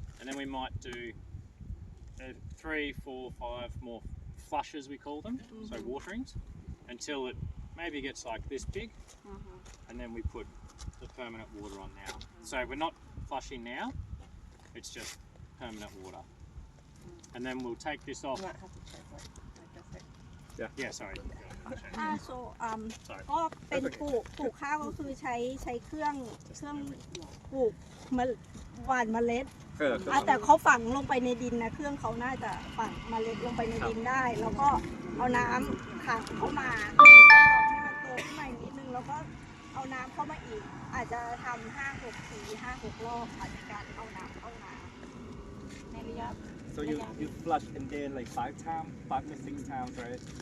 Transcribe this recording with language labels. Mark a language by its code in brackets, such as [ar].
[en] And then we might do 3, 4, 5 more flushes, we call them, so waterings, until it maybe gets like this big, and then we put the permanent water on now. So we're not flushing now, it's just permanent water. And then we'll take this off. You might have to translate. Yeah, sorry. so Sorry. [th] ก็เป็นปลูกข้าวก็คือใช้เครื่องปลูกหว่านเมล็ดแต่เขาฝังลงไปในดินนะเครื่องเขาน่าจะฝังเมล็ดลงไปในดินได้ แล้วก็เอาน้ำขังเข้ามาให้มันโตขึ้นมาอีกนิดนึงแล้วก็เอาน้ำเข้ามาอีกอาจจะทำ5-6 ที5-6 รอบในการเอาน้ำเข้ามาในระยะ [en] So you flush and then like 5 to 6 times, right?